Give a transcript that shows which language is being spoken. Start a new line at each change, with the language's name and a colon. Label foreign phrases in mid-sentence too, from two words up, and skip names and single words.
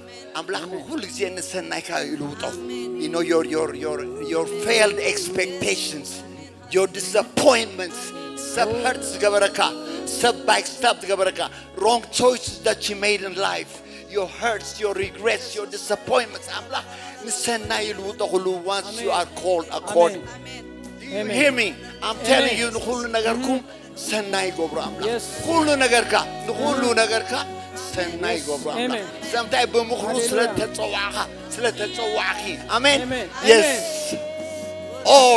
English: You know your failed expectations, your disappointments, wrong choices that you made in life, your hurts, your regrets, your disappointments. Once you are called according. Do you hear me? I'm telling you,
Tigrinya: ሰናይ ገብሮ ኣምላኽ ኩሉ ነገርካ ንኩሉ ነገርካ ሰናይ ገብሮ ኣምላኽ ሰምታይ ብምኽሩ ስለተፀዋዕኺ ኣሜን
English: yes all